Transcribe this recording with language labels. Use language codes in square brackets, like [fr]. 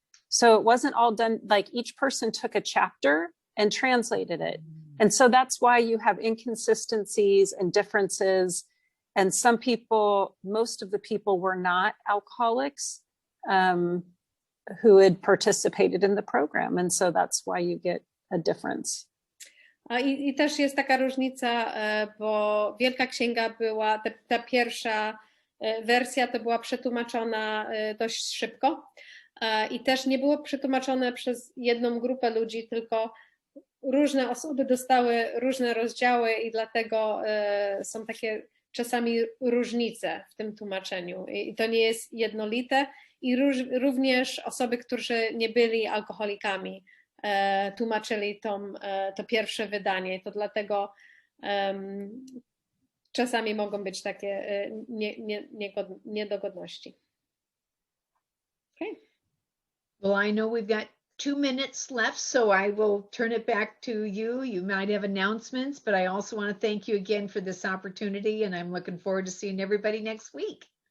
[en] So it wasn't all done, like each person took a chapter and translated it. And so that's why you have inconsistencies and differences. And some people, most of the people were not alcoholics who had participated in the program. And so that's why you get a difference. [pl] I też jest taka różnica, bo Wielka Księga była, ta pierwsza wersja to była przetłumaczona dość szybko i też nie było przetłumaczone przez jedną grupę ludzi, tylko różne osoby dostały różne rozdziały i dlatego są takie czasami różnice w tym tłumaczeniu i to nie jest jednolite i również osoby, którzy nie byli alkoholikami tłumaczyli to pierwsze wydanie, to dlatego czasami mogą być takie niedogodności. [en] Okay. Well, I know we've got 2 minutes left, so I will turn it back to you. You might have announcements, but I also want to thank you again for this opportunity, and I'm looking forward to seeing everybody next week.